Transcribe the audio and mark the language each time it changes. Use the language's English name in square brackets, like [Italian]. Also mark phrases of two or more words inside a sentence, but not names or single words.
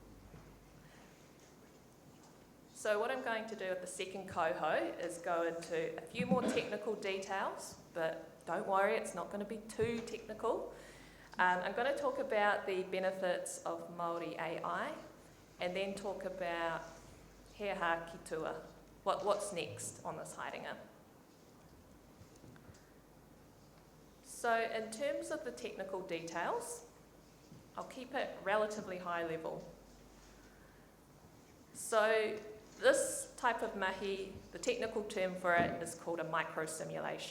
[English] So what I'm going to do at the second koho is go into a few more technical details, but don't worry, it's not going to be too technical. I'm going to talk about the benefits of Māori AI, and then talk about [Māori] he aha ki tua, [English] what's next on this haerenga. So in terms of the technical details, I'll keep it relatively high level. So this type of mahi, the technical term for it is called a micro-simulation.